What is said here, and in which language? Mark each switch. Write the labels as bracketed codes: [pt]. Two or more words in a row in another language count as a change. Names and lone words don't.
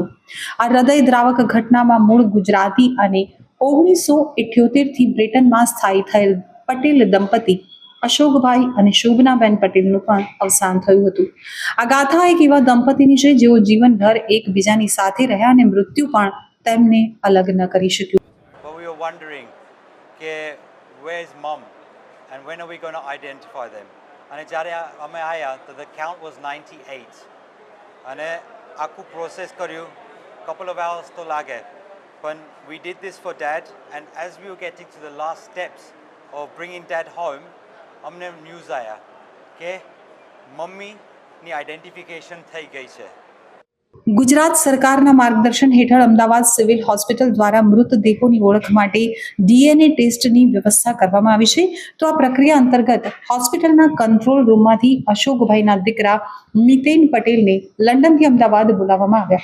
[gu] આ હૃદયદ્રાવક ઘટનામાં મૂળ ગુજરાતી અને 1978થી બ્રિટનમાં સ્થાયી થયેલ પટેલ દંપતી અશોકભાઈ અને શોભનાબેન પટેલનું પણ અવસાન થયું હતું. આ ગાથા એક એવા દંપતીની છે જેઓ જીવનભર એકબીજાની સાથે રહ્યા અને મૃત્યુ પણ તેમને અલગ ન કરી શક્યું. [en] But we were wondering, where's mom and when are we going to identify them? [gu] અને જ્યારે અમે આવ્યા તો [en] the count was 98 [gu] અને આખું પ્રોસેસ કર્યું, [en] couple of hours [gu] તો લાગે, પણ [en] we did this for dad, and as we were getting to the last steps of bringing dad home, [gu] અમને ન્યૂઝ આવ્યા કે મમ્મીની આઈડેન્ટિફિકેશન થઈ ગઈ છે. ગુજરાત સરકારના માર્ગદર્શન હેઠળ અમદાવાદ સિવિલ હોસ્પિટલ દ્વારા મૃતદેહોની ઓળખ માટે ડીએનએ ટેસ્ટની વ્યવસ્થા કરવામાં આવી છે. તો આ પ્રક્રિયા અંતર્ગત હોસ્પિટલના કંટ્રોલ રૂમમાંથી અશોકભાઈના દીકરા મિતેન પટેલને લંડનથી અમદાવાદ બોલાવવામાં આવ્યા.